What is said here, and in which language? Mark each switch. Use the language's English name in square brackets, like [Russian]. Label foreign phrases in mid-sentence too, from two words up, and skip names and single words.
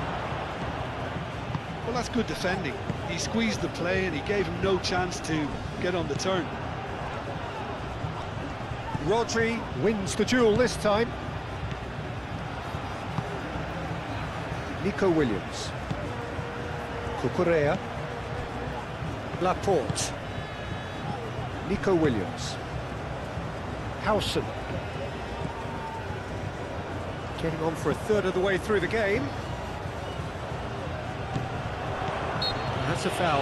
[English] Well, that's good defending. He squeezed the play and he gave him no chance to get on the turn. Rodri wins the duel this time. Nico Williams. Cucurella. Laporte. Nico Williams. Howson. Getting on for a third of the way through the game. That's a foul.